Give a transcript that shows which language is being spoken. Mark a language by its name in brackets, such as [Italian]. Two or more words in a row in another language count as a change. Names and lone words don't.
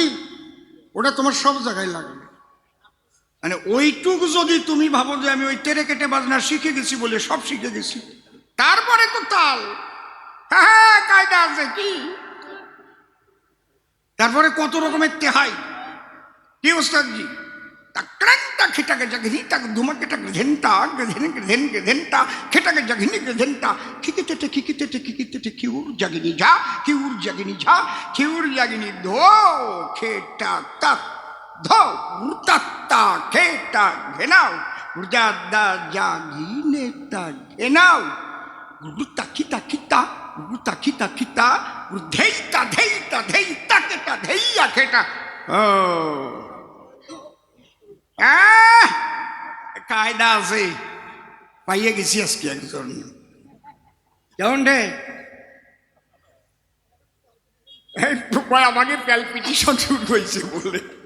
[Bangla] ওটা তোমার সব জায়গায় লাগে। মানে ওইটুকু যদি তুমি ভাবো যে আমি ওই তেরে কেটে বাজনা শিখে গেছি বলে সব শিখে গেছি, তারপরে তো তাল। হ্যাঁ, কায়দা আছে কি? তারপরে কত রকমের তেহাই। কি ওস্তাদজি? ক্রান্তা খেটাকে জাগিনি তাক ধুমাকে টাক ঘেন্টা গেধেন গেধেন গেধেনটা খেটাকে জাগিনি গেধেনটা খিকিতেটে খিকিতেটে খিকিতেটে খিউর জাগিনি ঝা খিউর জাগিনি ঝা খিউর জাগিনি ধো খেটা তাক ধো উতাত্তা খেটা ঘেনাও উজাদা জাগিনে তা ঘেনাও উতা খিতা খিতা উতা খিতা খিতা ধেইতা ধেইতা ধেইতা কেটা ধেইয়া খেটা। ও কায়দা আছে, পাইয়ে গেছি আজকে একজন। কেমন রে? আমাকে প্যালপিটেশন শুরু হয়েছে বলে।